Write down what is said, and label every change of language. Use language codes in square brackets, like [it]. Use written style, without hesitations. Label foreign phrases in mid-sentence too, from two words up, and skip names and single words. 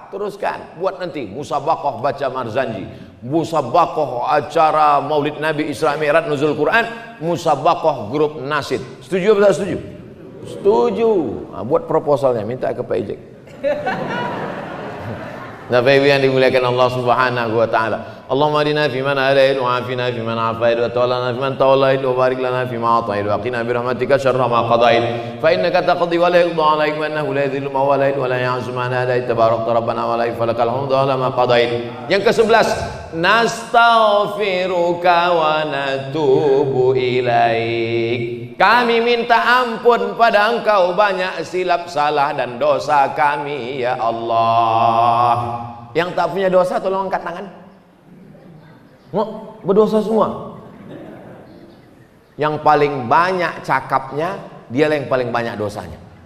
[ms] Buat nanti musabaqah baca Barzanji. musabaqah acara Maulid Nabi Isra Mi'raj Nuzul Quran, musabaqah grup nasid. Setuju atau tak setuju? Setuju. Nah, buat proposalnya, minta ke Pak Ijek. Bapak Ibu yang dimuliakan Allah [ar] سبحانه وتعالى. اللهم اهدنا فيمن هديت وعافنا فيمن عافيت وتولنا فيمن توليت وبارك لنا فيما أعطيت وقنا برحمتك شر ما قضيت. فإنك تقضي ولا يقضى عليك وإنه لا يذل من واليت ولا يعز من هديت تباركت ربنا ولا فلك الحمد على ما قضيت. [ms] Yang ke-11, [ar] نستغفرك ونتوب إليك. [ms] Kami minta ampun pada Engkau banyak silap salah dan dosa kami [ar] يا الله. [ms] Yang tak punya dosa tolong angkat tangan. Oh, berdosa semua. Yang paling banyak cakapnya, dialah yang paling banyak dosanya.